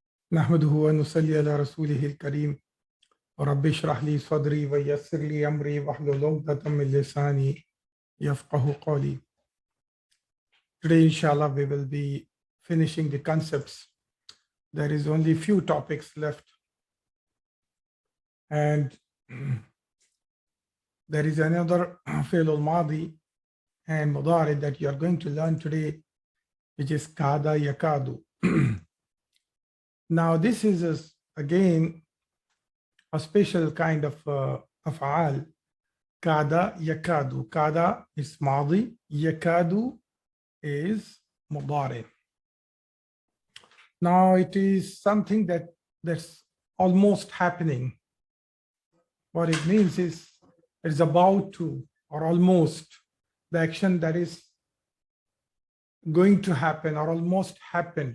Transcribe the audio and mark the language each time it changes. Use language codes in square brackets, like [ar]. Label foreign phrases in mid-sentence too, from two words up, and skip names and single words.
[ar] نحمده ونصلي على رسوله الكريم ورب اشرح لي صدري ويسر لي أمري واحلل عقدة من لساني يفقه قولي. [en] Today, [ar] إن شاء الله, [en] we will be finishing the concepts. There is only few topics left. And there is another [ar] فعل الماضي [en] and mudari that you are going to learn today, which is [ar] كاد يكاد. [en] Now, this is again a special kind of af'al. [ar] كاد يكاد. [en] Kaada is madi, Yakadu is mudari. Now, it is something that's almost happening. What it means is it's about to, or almost, the action that is going to happen or almost happened.